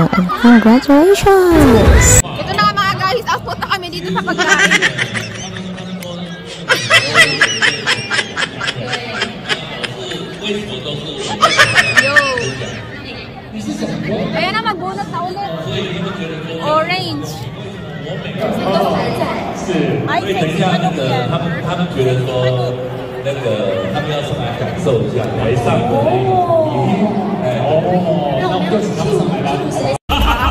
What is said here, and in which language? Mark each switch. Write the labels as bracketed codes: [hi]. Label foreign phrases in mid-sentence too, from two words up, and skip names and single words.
[en] And congratulations! [tl] Ito na nga mga guys, output na kami dito sa pagkain. Yo! Ayan na, magbunot na ulit. Orange. [zh] 是，因为等一下那个他们觉得说那个他们要上来感受一下台上的那个礼品，那我们就请他们上来吧。